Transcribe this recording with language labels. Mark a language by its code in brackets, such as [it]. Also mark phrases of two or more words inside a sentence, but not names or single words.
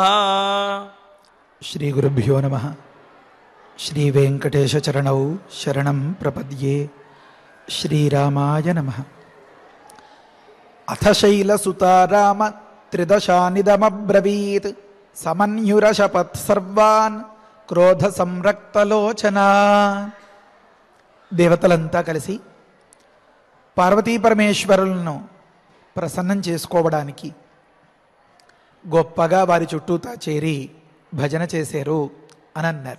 [sa] श्री गुरुभ्यो नमः। श्री वेंकटेश चरणौ शरणं प्रपद्ये। श्रीरामाय नमः। अथ शैलसुता राम त्रिदशानिदमब्रवीत् समन्युरशपत् सर्वान् క్రోధ సంరక్తలోచన. [te] దేవతలంతా కలిసి పార్వతీ పరమేశ్వరులను ప్రసన్నం చేసుకోవడానికి గొప్పగా వారి చుట్టూతా చేరి భజన చేశారు అని అన్నారు.